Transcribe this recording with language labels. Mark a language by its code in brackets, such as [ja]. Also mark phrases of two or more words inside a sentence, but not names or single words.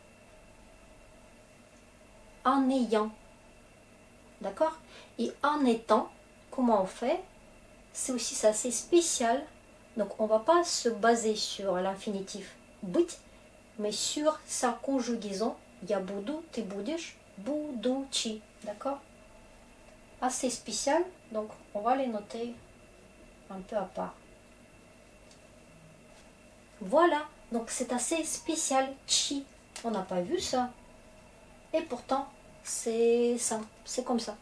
[fr] En ayant. D'accord? Et en étant, comment on fait? C'est aussi assez spécial. Donc, on ne va pas se baser sur l'infinitif быть, mais sur sa conjugaison. [ru] Я буду, ты будешь, будучи. [fr] D'accord? Assez spécial. Donc, on va les noter un peu à part. Voilà. Donc, c'est assez spécial. Chi. On n'a pas vu ça. Et pourtant, c'est ça. C'est comme ça.